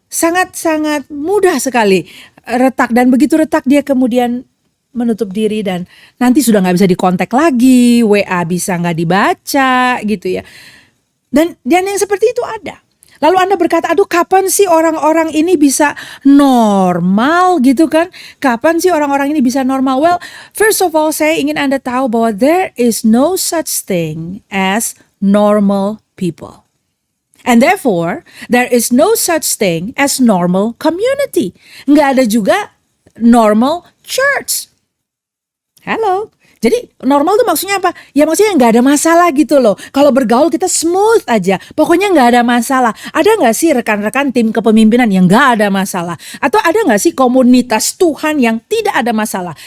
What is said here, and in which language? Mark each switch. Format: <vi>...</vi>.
<id>Sangat-sangat mudah sekali retak, dan begitu retak dia kemudian menutup diri dan nanti sudah nggak bisa dikontak lagi, WA bisa nggak dibaca gitu ya. Dan yang seperti itu ada. Lalu Anda berkata, aduh kapan sih orang-orang ini bisa normal gitu kan? Kapan sih orang-orang ini bisa normal?</id> <en>Well, first of all</en> <id>saya ingin Anda tahu bahwa</id> <en>there is no such thing as normal people. And therefore, there is no such thing as normal community.</en> <id>Nggak ada juga</id> <en>normal church.</en> <id>Hello. Jadi normal tuh maksudnya apa? Ya maksudnya nggak ada masalah gitu loh. Kalau bergaul kita smooth aja. Pokoknya nggak ada masalah. Ada nggak sih rekan-rekan tim kepemimpinan yang nggak ada masalah? Atau ada nggak sih komunitas Tuhan yang tidak ada masalah?</id>